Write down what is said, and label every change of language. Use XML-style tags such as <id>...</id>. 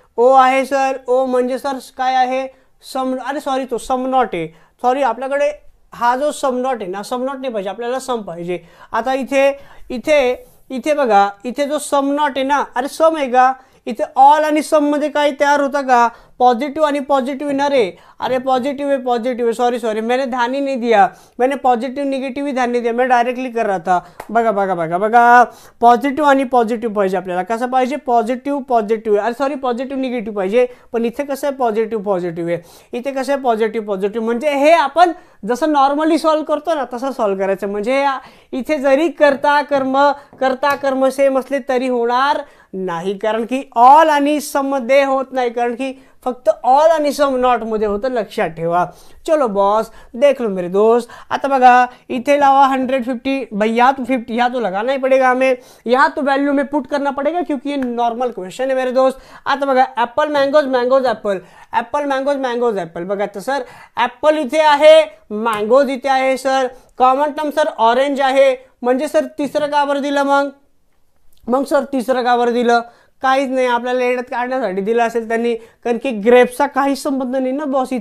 <mr>ओ आहे सर, ओ म्हणजे सर काय आहे, सम. अरे सॉरी, तो सम नॉट आहे, सॉरी. आपल्याकडे हा जो सम नॉट आहे ना, सम नॉट नाही पाहिजे आपल्याला, सम पाहिजे. आता इथे इथे इथे बघा, इथे जो सम नॉट आहे ना, अरे सम आहे का. इथे ऑल आणि सम मध्ये काही तयार होता का, पॉझिटिव्ह आणि पॉझिटिव्ह येणार आहे.</mr> <hi>अरे पॉझिटिव्ह है, पॉझिटिव्ह है, सॉरी मैंने ध्यान ही नहीं दिया, मैंने पॉझिटिव्ह निगेटिव्ह ही ध्यान नहीं दिया, मैं डायरेक्टली कर रहा था.</hi> <mr>बघा बघा बघा बघा, पॉझिटिव्ह आणि पॉझिटिव्ह पाहिजे आपल्याला. कसं पाहिजे, पॉझिटिव्ह पॉझिटिव्ह. अरे सॉरी, पॉझिटिव्ह निगेटिव्ह पाहिजे. पण इथे कसं आहे, पॉझिटिव्ह पॉझिटिव्ह आहे. इथे कसं आहे, पॉझिटिव्ह पॉझिटिव्ह. म्हणजे हे आपण जसं नॉर्मली सॉल्व्ह करतो ना, तसं सॉल्व्ह करायचं. म्हणजे इथे जरी करता कर्म सेम असले तरी होणार नाही, कारण की ऑल आणि सम मध्ये होत नाही, कारण की फक्त ऑल आणि सम नॉट मध्ये होतं, लक्षात ठेवा.</mr> <hi>चलो बॉस, देख लो मेरे दोस्त.</hi> <mr>आता बघा इथे लावा</mr> <hi>150. भैया तो 50 यहाँ तो लगाना ही पड़ेगा हमें, यहाँ तो वैल्यू में पुट करना पड़ेगा, क्योंकि ये नॉर्मल क्वेश्चन है मेरे दोस्त.</hi> <mr>आता बघा, Apple mangoes, mangoes Apple. Apple mangoes, mangoes Apple. बघा तर सर, ॲपल इथे आहे, मँगोज इथे आहे sir. Common term sir orange आहे, म्हणजे सर तिसरं का बरं दिलं मग सर तिसरं का बरं दिलं, काहीच नाही, आपल्याला येड्यात काढण्यासाठी दिलं असेल त्यांनी, कारण की ग्रेप्सचा काही संबंध नाही ना बॉस.</mr>